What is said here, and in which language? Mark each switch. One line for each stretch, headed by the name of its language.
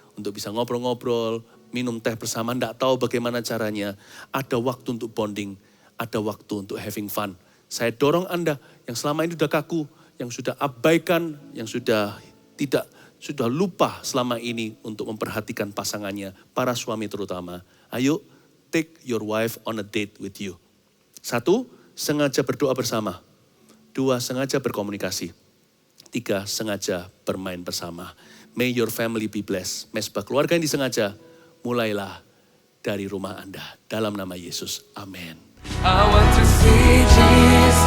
Indonesian: Untuk bisa ngobrol-ngobrol, minum teh bersama, gak tahu bagaimana caranya. Ada waktu untuk bonding, ada waktu untuk
English: having fun.
Indonesian: Saya dorong Anda yang selama ini sudah kaku, yang sudah abaikan, yang sudah lupa selama ini untuk memperhatikan pasangannya, para suami terutama. Ayo,
English: take your wife on a date with you. 1,
Indonesian: sengaja berdoa bersama. 2, sengaja berkomunikasi. 3, sengaja bermain bersama.
English: May your family be blessed.
Indonesian: Mesbah keluarga yang disengaja, mulailah dari rumah Anda. Dalam nama Yesus, amin.
English: I want to see Jesus.